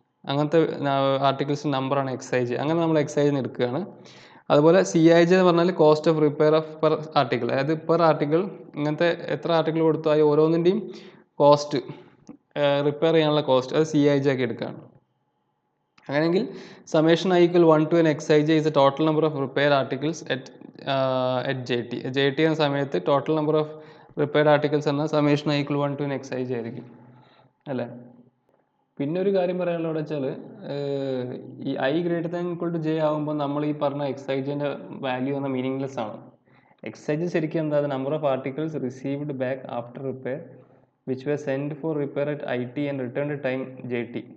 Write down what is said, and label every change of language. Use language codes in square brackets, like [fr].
[ml] അങ്ങനത്തെ ആർട്ടിക്കിൾസ് നമ്പറാണ് XIJ. അങ്ങനെ നമ്മൾ XIJ എടുക്കുകയാണ്. അതുപോലെ CIJ എന്ന് പറഞ്ഞാൽ [en] Cost of repair of per article. [ml] അതായത് പെർ ആർട്ടിക്കിൾ ഇങ്ങനത്തെ എത്ര ആർട്ടിക്കിൾ കൊടുത്തു ആ ഓരോന്നിൻ്റെയും കോസ്റ്റ്, റിപ്പയർ ചെയ്യാനുള്ള കോസ്റ്റ്, അത് CIJ ആക്കി എടുക്കുകയാണ്. അങ്ങനെയെങ്കിൽ [en] summation I equal 1 to n XIJ is the total number of repaired articles at JT. [ml] JT എന്ന സമയത്ത് [en] total number of repaired articles [ml] എന്ന [en] summation I equal 1 to n XIJ [ml] ആയിരിക്കും അല്ലേ. പിന്നെ ഒരു കാര്യം പറയാനുള്ളത് വെച്ചാൽ ഈ [en] I greater than equal to J [ml] ആകുമ്പോൾ നമ്മൾ ഈ പറഞ്ഞ XIJൻ്റെ വാല്യൂ എന്ന മീനിങ്ലെസ് ആണ്. [en] XIJ [ml] ശരിക്കും എന്താ, [en] Number of articles received back after repair which we send for repair at IT and return time JT.